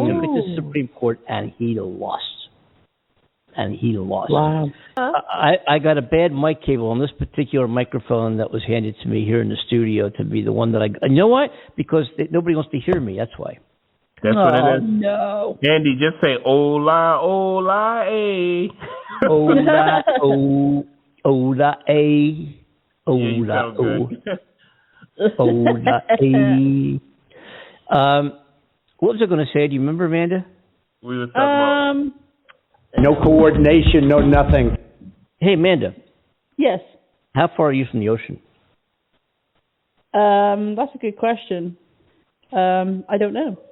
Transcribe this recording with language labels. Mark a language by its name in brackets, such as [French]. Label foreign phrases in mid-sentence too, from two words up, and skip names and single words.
[English] He took it to the Supreme Court and he lost. Wow. I got a bad mic cable on this particular microphone that was handed to me here in the studio to be the one that you know what? Because nobody wants to hear me. That's why. That's what it is. No. Andy, just say [Spanish] hola, hola, eh. Hola, hola, eh. [English] Hola, hola, eh. What was I going to say? Do you remember, Amanda? We were talking about... No coordination, no nothing. Hey, Amanda. Yes. How far are you from the ocean? That's a good question. I don't know.